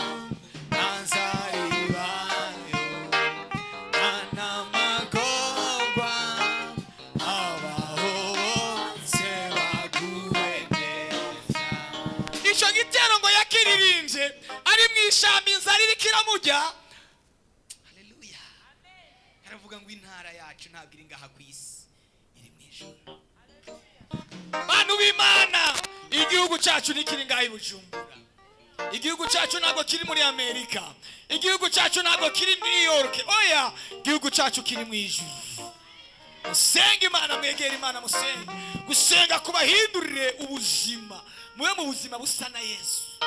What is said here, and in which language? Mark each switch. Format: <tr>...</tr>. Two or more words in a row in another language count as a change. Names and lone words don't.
<rw>ntanzaribayo nta n'amagorwa abaho bose baguwe neza icyo gitero ngo yakiririmbye ari mu ishamba inzara iriko iramurya haleluya aravuga ngo intara yacu ntabwo iri ngaha ku isi iri mu ijuru bantu b'Imana igihugu cyacu nikiri ngaha i Bujumbura igihugu cyacu ntabwo kiri muri Amerika igihugu cyacu ntabwo kiri New York oya igihugu cyacu kiri mu ijuru musenge Imana, mwegere Imana, musenge. Gusenga kubahindurire ubuzima, mube mu buzima busa na Yesu.</rw>